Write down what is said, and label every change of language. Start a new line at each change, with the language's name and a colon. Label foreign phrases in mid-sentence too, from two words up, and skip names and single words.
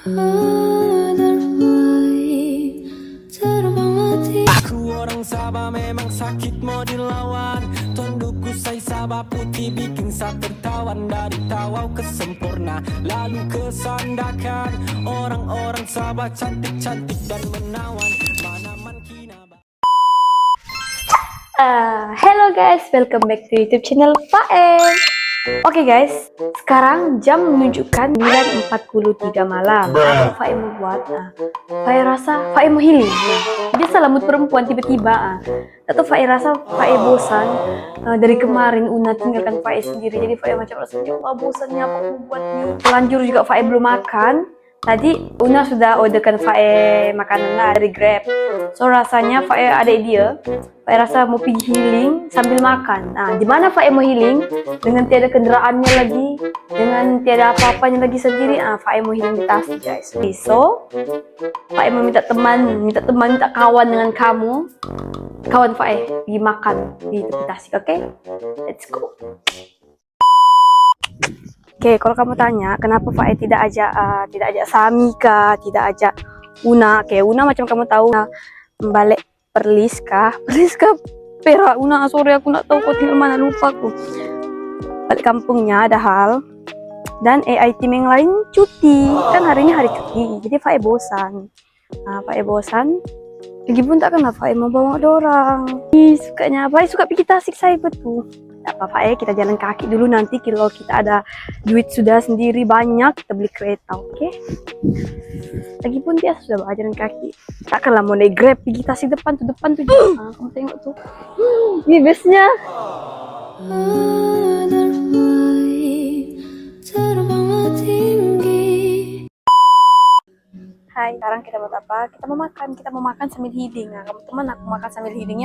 Malay: Aku orang Sabah memang sakit mau dilawan. Tundukku say Sabah putih bikin saya tertawan. Dari tawau ke sempurna lalu ke Sandakan. Orang-orang Sabah cantik-cantik dan menawan. Manaman kinaba.
English: Hello guys, welcome back to YouTube channel Fae.
Malay: Oke guys, sekarang jam menunjukkan 9.43 malam. Apa Fae mau buat? Fae rasa Fae mau healing. Biasa mood perempuan tiba-tiba. Atau Fae rasa Fae bosan. Dari kemarin Una tinggalkan Fae sendiri. Jadi Fae macam rasa bosannya apa mau buat nih. Terlanjur juga Fae belum makan. Tadi Una sudah orderkan Fae makanan lah dari Grab. So rasanya Fae ada ide. Fae rasa mau pergi healing sambil makan. Nah, di mana Fae mau healing dengan tiada kendaraannya lagi, dengan tiada apa-apanya lagi sendiri. Fae mau healing di Tasik guys. So, Fae mau minta kawan dengan kamu. Kawan Fae pergi makan di tepi Tasik, oke?
English: Let's go.
Malay: Oke, kalau kamu tanya kenapa Fae tidak ajak Sami kah, tidak ajak Una? Oke, Una macam kamu tahu balik Perlis kah Perak. Una sorry aku nak tahu kau tinggal mana, lupa aku. Balik kampungnya ada hal dan AI team yang lain cuti kan, hari ini hari cuti, jadi Fae bosan. Fae bosan. Lagipun tak kenapa Fae mau bawa dorang. Sukanya Fae suka pergi Tasik saya betul. Tak apa Fae, kita jalan kaki dulu, nanti kalau kita ada duit sudah sendiri banyak kita beli kereta, oke? Lagipun dia sudah jalan kaki. Takkanlah mau naik Grab pergi Tasik depan tuh. Kamu tengok tuh. Ini busnya. Hai, sekarang kita buat apa? Kita mau makan sambil healing. Kamu teman aku makan sambil healingnya.